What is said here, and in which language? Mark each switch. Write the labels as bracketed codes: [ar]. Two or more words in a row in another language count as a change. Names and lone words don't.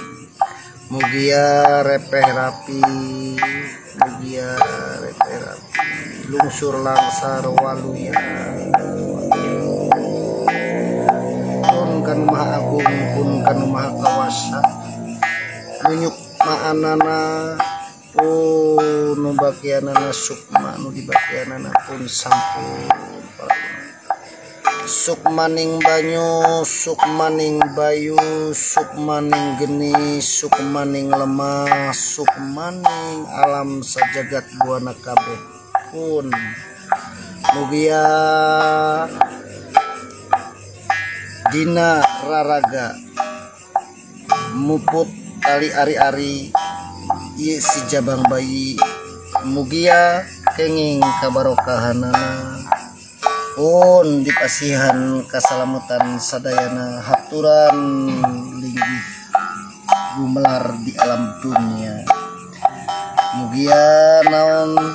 [su] mugia repeh rapi lungsur langsar waluya pun kanu maha agung pun kanu maha kawasa nunyuk ma'anana pun nu bakianana sukma nu dibakianana pun sampun [jv] sukmaning banyu sukmaning bayu sukmaning geni sukmaning lemah sukmaning alam sajagat buana kabeh [su] pun mugia dina raraga muput tali ari-ari ieu si jabang bayi mugia kenging kabarokahanana pun dipasihan kasalamatan sadayana haturan linggih gumelar di alam dunia mugia naon